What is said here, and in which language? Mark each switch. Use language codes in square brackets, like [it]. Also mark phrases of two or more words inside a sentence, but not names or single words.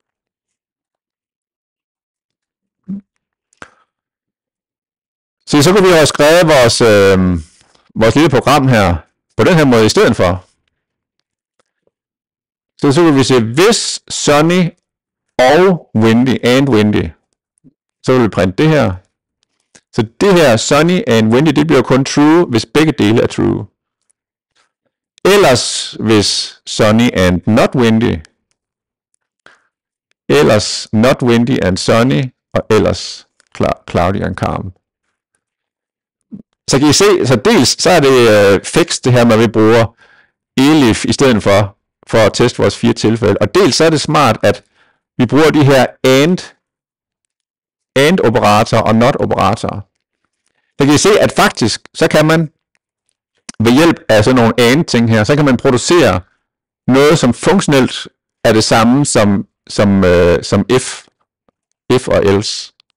[da] Så kan vi have skrevet vores lille program her på den her måde i stedet for. Så kan vi sige, hvis Sunny og windy, så vil vi printe det her. Så det her [en] Sunny and windy, [da] det bliver kun true, hvis begge dele er true. Ellers hvis [en] Sunny and not windy. Ellers not windy and sunny, [da] og ellers [en] cloudy and calm. [da] Så kan I se, så dels så er det fix det her, når vi bruger elif i stedet for at teste vores 4 tilfælde. Og dels så er det smart, at vi bruger de her and operatorer og not operatorer. Så kan I se, at faktisk, så kan man ved hjælp af sådan nogle and ting her, så kan man producere noget, som funktionelt er det samme som if og else.